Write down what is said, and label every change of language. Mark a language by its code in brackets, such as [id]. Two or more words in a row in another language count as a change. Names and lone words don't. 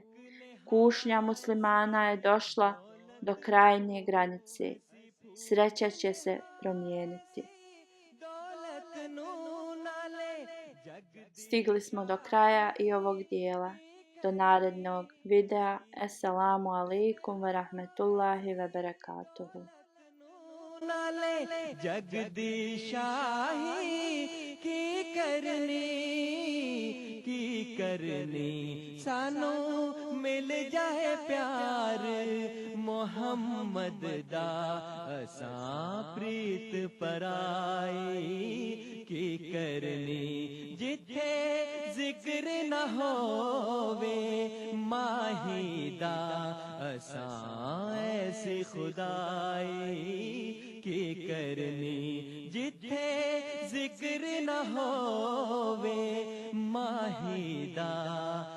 [bs] Kušnja muslimana je došla do krajnje granice. Sreća će se promijeniti. Stigli smo do kraja i ovog dijela. Do narednog videa. [ar] السلام عليكم ورحمة الله وبركاته. [pa] ਕਰਨੀ ਸਾਨੂੰ ਮਿਲ ਜਾਏ ਪਿਆਰ ਮੁਹੰਮਦ ਦਾ ਅਸਾਂ ਪ੍ਰੀਤ ਪਰਾਈ ਕੀ ਕਰਨੀ ਜਿੱਥੇ ਜ਼ਿਕਰ ਨਾ ਹੋਵੇ ਮਾਹੀ ਦਾ ਅਸਾਂ ਐਸੀ ਖ਼ੁਦਾਈ ਕੀ ਕਰਨੀ ਜਿੱਥੇ ਜ਼ਿਕਰ ਨਾ ਹੋਵੇ ਮਾਹੀ ਦਾ